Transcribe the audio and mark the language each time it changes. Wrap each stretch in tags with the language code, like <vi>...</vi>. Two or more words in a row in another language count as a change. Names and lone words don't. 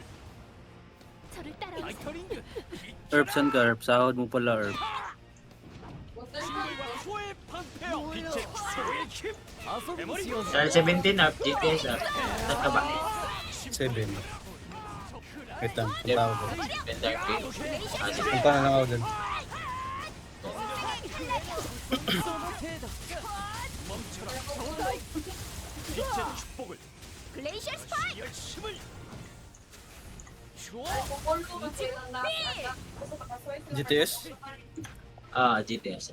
<ko>저를 따라오세요. 아이터링</ko> <tl>Herb, saan ka? Herb, sahod mo pala, Herb.</tl> <ko>징벌과 수호의 방패여 빛의 축복의 힘 메모리</ko> <en>Channel 17 up, GTS up.</en> <tl>Saan ka ba? 7. Wait lang, punta ako doon. Bender Gate. Ah, sige. Punta na lang ako doon.</tl> <ko>빛의 축복을 글레이셔 스파이크. 열심을 주어</ko> <tl>GTS? Ah, GTS.</tl>